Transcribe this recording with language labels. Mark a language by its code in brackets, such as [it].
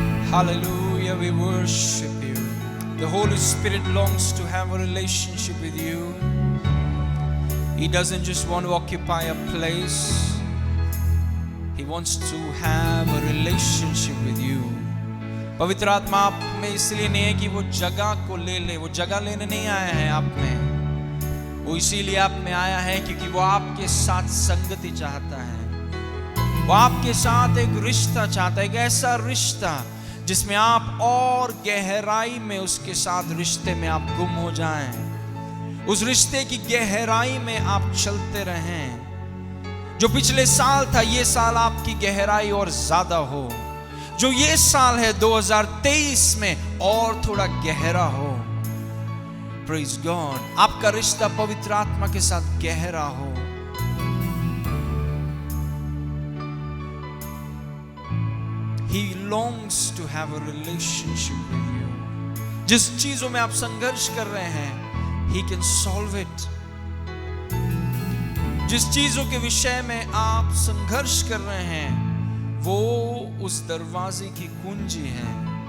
[en] hallelujah, we worship you. The Holy Spirit longs to have a relationship with you. He doesn't just want to occupy a place. He wants to have a relationship with you. [hi] पवित्र आत्मा आप में इसलिए नहीं है कि वो जगह को ले ले, वो जगह लेने नहीं आया है आप में। वो इसीलिए आप में आया है क्योंकि वो आपके साथ संगति चाहता है। वो आपके साथ एक रिश्ता चाहता है, एक ऐसा रिश्ता जिसमें आप और गहराई में उसके साथ रिश्ते में आप गुम हो जाएं। उस रिश्ते की गहराई में आप चलते रहें। जो पिछले साल था, ये साल आपकी गहराई और ज्यादा हो। जो ये साल है 2023 में और थोड़ा गहरा हो। [en] praise God, [hi] आपका रिश्ता पवित्र आत्मा के साथ गहरा हो। [en] He longs to have a relationship with you. [hi] जिस चीजों में आप संघर्ष कर रहे हैं, [en] He can solve it. [hi] जिस चीजों के विषय में आप संघर्ष कर रहे हैं, वो उस दरवाजे की कुंजी है।